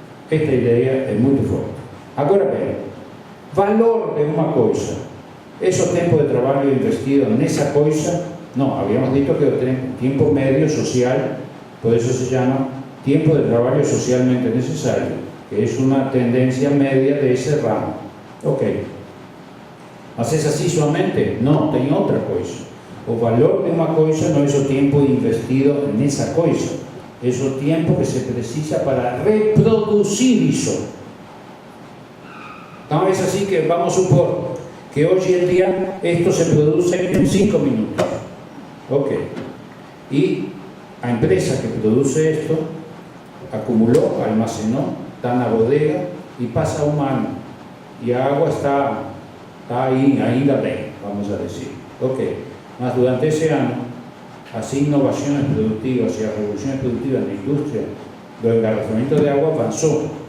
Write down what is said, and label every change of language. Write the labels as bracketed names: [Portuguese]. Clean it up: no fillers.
[Spanish] Esta idea es muy fuerte. [Portuguese] Agora bem, valor de uma coisa, ese tempo de trabalho investido nessa coisa, [Spanish] no, habíamos dicho que el tiempo medio social, por eso se llama tiempo de trabajo socialmente necesario, que es una tendencia media de ese ramo. Ok. Mas es así solamente? No, [Portuguese] tem outra coisa. O valor de uma coisa não é o tempo investido nessa coisa, é o tempo que se precisa para reproduzir isso. Então é assim que vamos supor que hoje em dia [Spanish] esto se produce en 5 minutos. [English] Ok. [Spanish] Y a empresa que produce esto acumuló, almacenó, está na bodega y pasa un año. Y a agua está ahí, [Portuguese] ainda bem, [Spanish] vamos a decir. Ok. Mas durante ese año, as innovaciones productivas y las revoluciones productivas en la industria del engarrafamiento de agua avanzó.